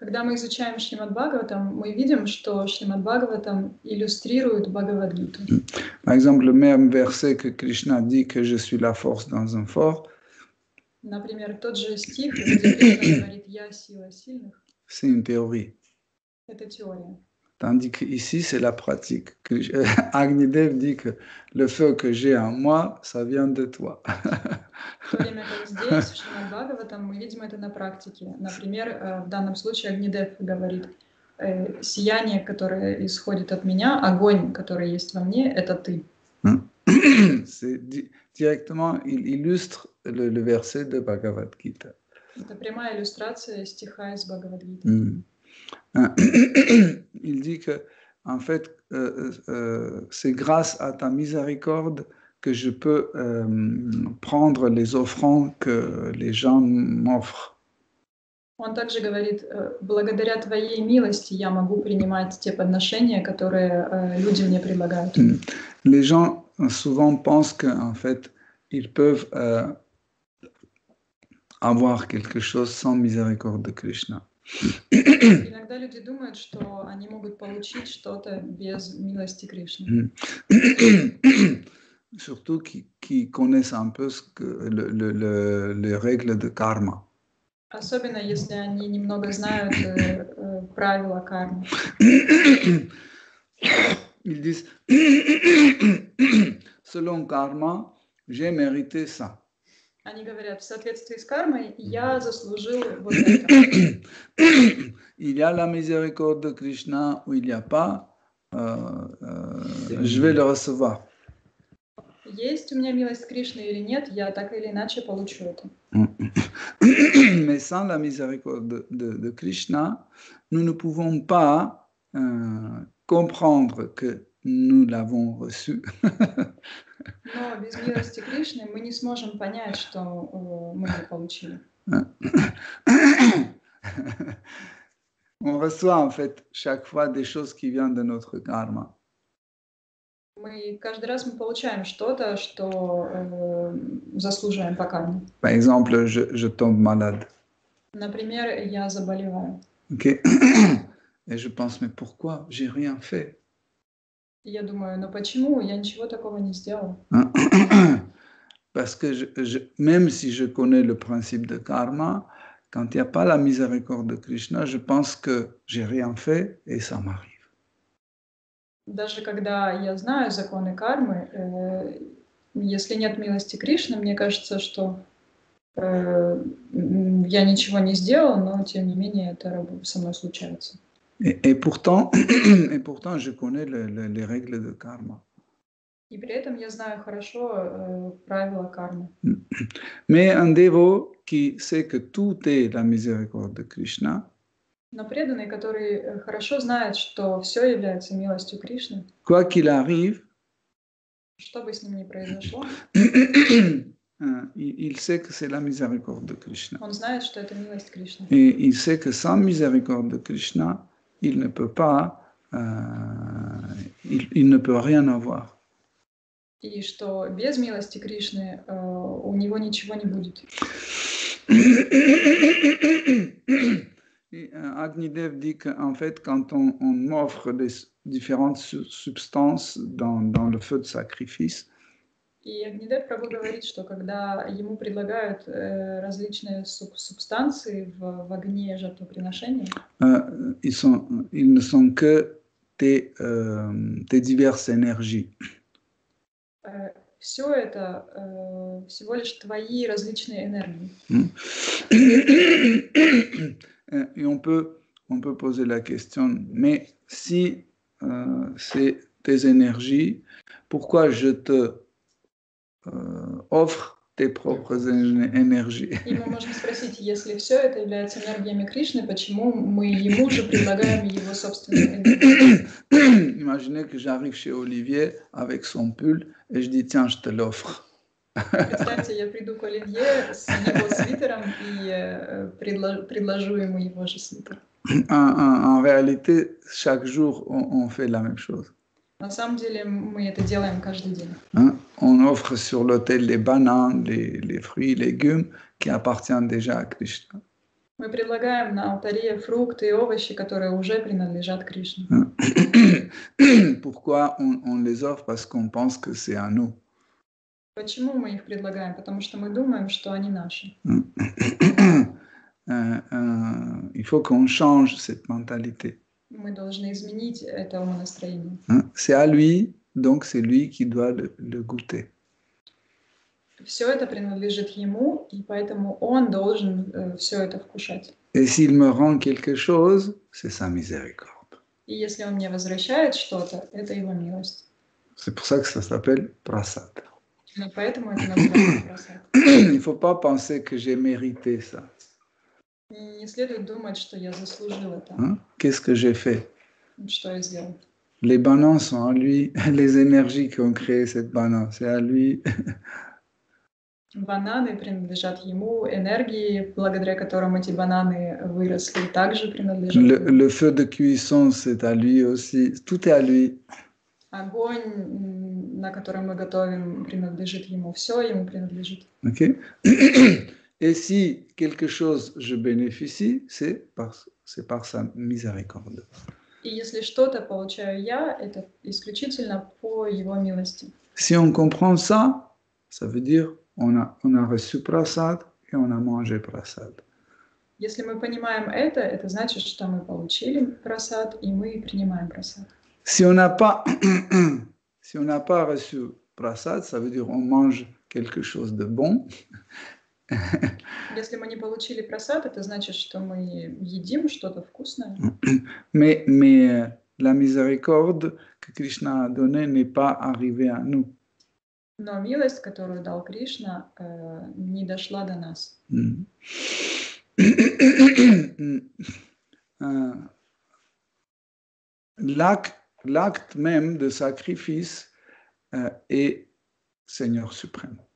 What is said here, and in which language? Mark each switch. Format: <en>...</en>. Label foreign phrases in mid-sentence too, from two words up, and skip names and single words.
<ru>Когда мы изучаем Шримад Бхагаватам, мы видим, что Шримад Бхагаватам иллюстрирует Бхагавад-гиту.</ru> <fr>Par exemple, le même verset que Krishna dit que je suis la force dans un fort,</fr> <ru>Например, тот же стих, где Кришна говорит «Я сила сильных»,</ru> <fr>c'est une théorie.</fr> <ru>это теория.</ru> <fr>Tandis qu'ici, c'est la pratique. Agnidev dit que le feu que j'ai en moi, ça vient de toi.</fr> <ru>В то время как здесь, в Шримад Бхагаватам, мы видим это на практике. Например, в данном случае Агнидев говорит, сияние, которое исходит от меня, огонь, который есть во мне, это ты.</ru> <fr>Directement, il illustre le verset de Bhagavad Gita.</fr> <ru>Это прямая иллюстрация стиха из Бхагавад-гиты.</ru> <fr>Il dit que, en fait, c'est grâce à ta miséricorde que je peux prendre les offrandes que les gens m'offrent.</fr> <ru>Он также говорит, благодаря твоей милости я могу принимать те подношения, которые люди мне предлагают.</ru> <fr>Les gens souvent pensent qu'en fait, ils peuvent avoir quelque chose sans miséricorde de Krishna.</fr> <ru>Иногда люди думают, что они могут получить что-то без милости Кришны.</ru> <fr>Surtout qui connaissent un peu les règles de karma.</fr> <ru>Особенно если они немного знают правила кармы.</ru> <fr>Ils disent, selon karma, j'ai mérité ça.</fr> <ru>Они говорят, в соответствии с кармой я заслужил вот это.</ru> <fr>Il y a la miséricorde de Krishna ou il n'y a pas, je vais le recevoir.</fr> <ru>Есть у меня милость Кришны или нет, я так или иначе получу это.</ru> <fr>Mais sans la miséricorde de Krishna, nous ne pouvons pas comprendre que nous l'avons reçu.</fr> <ru>Но без милости Кришны мы не сможем понять, что мы ее получили.</ru> <fr>On reçoit en fait chaque fois des choses qui viennent de notre karma.</fr> <ru>Каждый раз мы получаем что-то, что заслуживаем по карме.</ru> <fr>Par exemple, je tombe malade.</fr> <ru>Например, я заболеваю.</ru> <fr>Okay. Et je pense, mais pourquoi? J'ai rien fait.</fr> <ru>Я думаю, но почему? Я ничего такого не сделал.</ru> <fr>Parce que même si je connais le principe de karma, quand il n'y a pas la miséricorde de Krishna, je pense que j'ai rien fait et ça m'arrive.</fr> <ru>Даже когда я знаю законы кармы, если нет милости Кришны, мне кажется, что я ничего не сделал, но тем не менее это со мной случается.</ru> <fr>Et pourtant, je connais les règles de karma.</fr> <ru>И при этом я знаю хорошо правила кармы.</ru> <fr>Mais un dévot qui sait que tout est la miséricorde de Krishna,</fr> <ru>но преданный, который хорошо знает, что все является милостью Кришны,</ru> <fr>quoi qu'il arrive,</fr> <ru>что бы с ним ни произошло,</ru> <fr>il sait que c'est la miséricorde de Krishna.</fr> <ru>Он знает, что это милость Кришны.</ru> <fr>Et il sait que sans miséricorde de Krishna, il ne peut pas, il ne peut rien avoir.</fr> <ru>И что без милости Кришны у него ничего не будет.</ru> <fr>Agnidev dit qu'en fait, quand on m'offre des différentes substances dans le feu de sacrifice,</fr> <ru>И Агнидев Прабху говорит, что когда ему предлагают различные субстанции в огне жертвоприношения,</ru> <fr>ils ne sont que tes diverses énergies.</fr> <ru>Все это всего лишь твои различные энергии.</ru> <fr>Et on peut poser la question, mais si c'est tes énergies, pourquoi je te offre tes propres énergies?</fr> <ru>И мы можем спросить, если все это является энергиями Кришны, почему мы ему же предлагаем его собственные энергии?</ru> <fr>Imaginez que j'arrive chez Olivier avec son pull et je dis tiens, je te l'offre.</fr> <ru>Представьте, я приду к Оливье с его свитером и предложу ему его же свитер.</ru> <fr>En réalité, chaque jour, on fait la même chose.</fr> <ru>На самом деле, мы это делаем каждый день.</ru> <fr>On offre sur l'autel les bananes, les fruits, les légumes qui appartiennent déjà à Krishna.</fr> <ru>Мы предлагаем на алтаре фрукты и овощи, которые уже принадлежат Кришне.</ru> <fr>Pourquoi on les offre? Parce qu'on pense que c'est à nous.</fr> <ru>Почему мы их предлагаем? Потому что мы думаем, что они наши.</ru> <fr>Il faut qu'on change cette mentalité.</fr> <ru>Мы должны изменить это умонастроение.</ru> <fr>C'est à lui, donc c'est lui qui doit le goûter.</fr> <ru>Все это принадлежит ему, и поэтому он должен все это вкушать.</ru> <fr>Et s'il me rend quelque chose, c'est sa miséricorde.</fr> <ru>И если он мне возвращает что-то, это его милость.</ru> <fr>C'est pour ça que ça s'appelle prasad.</fr> <ru>И поэтому это называется прасад.</ru> <fr>Il ne faut pas penser que j'ai mérité ça.</fr> <ru>Не следует думать, что я заслужил это.</ru> <fr>Qu'est-ce que j'ai fait?</fr> <ru>Что я сделал?</ru> <fr>Les bananes sont à lui, les énergies qui ont créé cette banane, c'est à lui.</fr> <ru>Бананы принадлежат ему, энергии, благодаря которым эти бананы выросли, также принадлежат ему.</ru> <fr>Le feu de cuisson, c'est à lui aussi. Tout est à lui.</fr> <ru>Огонь, на котором мы готовим, принадлежит ему. Все ему принадлежит.</ru> <fr>Okay? Et si quelque chose je bénéficie, c'est par sa miséricorde.</fr> <ru>И если что-то получаю я, это исключительно по его милости.</ru> <fr>Si on comprend ça, ça veut dire on a reçu prasad et on a mangé prasad.</fr> <ru>Если мы понимаем это значит, что мы получили прасад и мы принимаем прасад.</ru> <fr>Si on n'a pas reçu prasad, ça veut dire on mange quelque chose de bon.</fr> <ru>Если мы не получили прасад, это значит, что мы едим что-то вкусное.</ru> <fr>Mais la miséricorde que Krishna a donnée n'est pas arrivée à nous.</fr> <ru>Но милость, которую дал Кришна, не дошла до нас.</ru> <fr>L'acte même de sacrifice est Seigneur suprême.</fr>